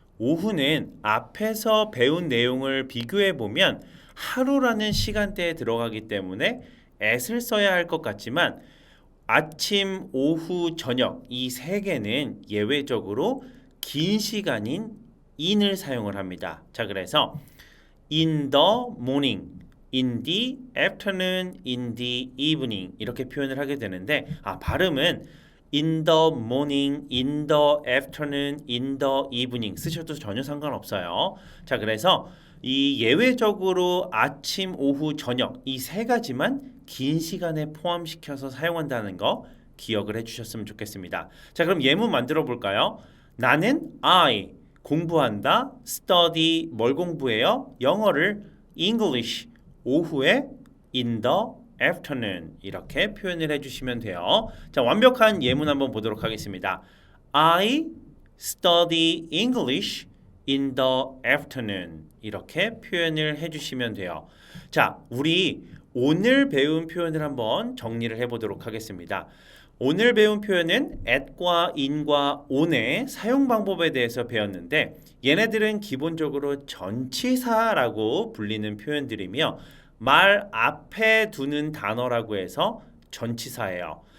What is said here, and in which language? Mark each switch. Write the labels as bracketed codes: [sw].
[ko] 오후는 앞에서 배운 내용을 비교해 보면 하루라는 시간대에 들어가기 때문에 at을 써야 할 것 같지만 아침, 오후, 저녁 이 세 개는 예외적으로 긴 시간인 in을 사용을 합니다. 자, 그래서 [en] in the morning, in the afternoon, in the evening [ko] 이렇게 표현을 하게 되는데 발음은 [en] in the morning, in the afternoon, in the evening [ko] 쓰셔도 전혀 상관없어요. 자, 그래서 이 예외적으로 아침, 오후, 저녁 이 세 가지만 긴 시간에 포함시켜서 사용한다는 거 기억을 해주셨으면 좋겠습니다. 자, 그럼 예문 만들어 볼까요? 나는 I 공부한다. study 뭘 공부해요? 영어를 English 오후에 [en] in the afternoon [ko] 이렇게 표현을 해주시면 돼요. 자, 완벽한 예문 한번 보도록 하겠습니다. [en] I study English in the afternoon [ko] 이렇게 표현을 해주시면 돼요. 자, 우리 오늘 배운 표현을 한번 정리를 해보도록 하겠습니다. 오늘 배운 표현은 at과 in과 on의 사용 방법에 대해서 배웠는데 얘네들은 기본적으로 전치사라고 불리는 표현들이며 말 앞에 두는 단어라고 해서 전치사예요.